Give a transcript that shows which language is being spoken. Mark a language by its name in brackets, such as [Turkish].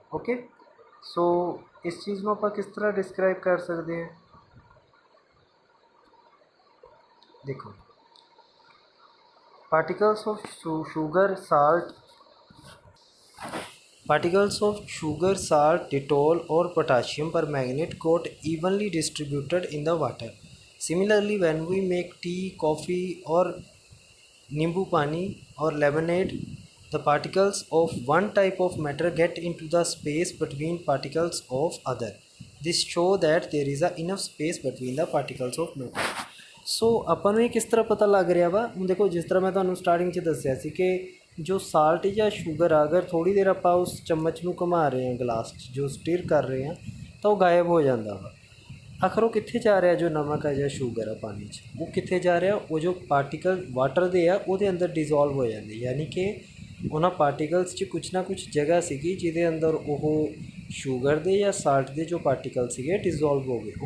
[Punjabi] Okay, ਸੋ ਇਸ ਚੀਜ਼ ਨੂੰ ਆਪਾਂ ਕਿਸ ਤਰ੍ਹਾਂ ਡਿਸਕ੍ਰਾਈਬ ਕਰ ਸਕਦੇ ਹਾਂ, ਦੇਖੋ [English] Particles of sugar, salt, particles of sugar, salt, Dettol or potassium permanganate got evenly distributed in the water. Similarly, when we make tea, coffee or nimbu pani or lemonade, the particles of one type of matter get into the space between particles of other. This show that there is a enough space between the particles of matter. [Punjabi] ਸੋ ਆਪਾਂ ਨੂੰ ਇਹ ਕਿਸ ਤਰ੍ਹਾਂ ਪਤਾ ਲੱਗ ਰਿਹਾ ਵਾ, ਹੁਣ ਦੇਖੋ ਜਿਸ ਤਰ੍ਹਾਂ ਮੈਂ ਤੁਹਾਨੂੰ ਸਟਾਰਟਿੰਗ 'ਚ ਦੱਸਿਆ ਸੀ ਕਿ ਜੋ ਸਾਲਟ ਜਾਂ ਸ਼ੂਗਰ ਆ, ਅਗਰ ਥੋੜ੍ਹੀ ਦੇਰ ਆਪਾਂ ਉਸ ਚਮਚ ਨੂੰ ਘੁਮਾ ਰਹੇ ਹਾਂ ਗਲਾਸ 'ਚ, ਜੋ ਸਟੀਰ ਕਰ ਰਹੇ ਹਾਂ ਤਾਂ ਉਹ ਗਾਇਬ ਹੋ ਜਾਂਦਾ ਵਾ। ਆਖਰ ਉਹ ਕਿੱਥੇ ਜਾ ਰਿਹਾ, ਜੋ ਨਮਕ ਆ ਜਾਂ ਸ਼ੂਗਰ ਆ ਪਾਣੀ 'ਚ, ਉਹ ਕਿੱਥੇ ਜਾ ਰਿਹਾ, ਉਹ ਜੋ ਪਾਰਟੀਕਲ ਵਾਟਰ ਦੇ ਆ ਉਹਦੇ ਅੰਦਰ ਡਿਜ਼ੋਲਵ ਹੋ ਜਾਂਦੇ, ਯਾਨੀ ਕਿ ਉਹਨਾਂ ਪਾਰਟੀਕਲਸ 'ਚ ਕੁਛ ਨਾ ਕੁਛ ਜਗ੍ਹਾ ਸੀਗੀ ਜਿਹਦੇ ਅੰਦਰ ਉਹ ਸ਼ੂਗਰ ਦੇ ਜਾਂ ਸਾਲਟ ਦੇ ਜੋ ਪਾਰਟੀਕਲ ਸੀਗੇ ਡਿਜ਼ੋਲਵ ਹੋ ਗਏ।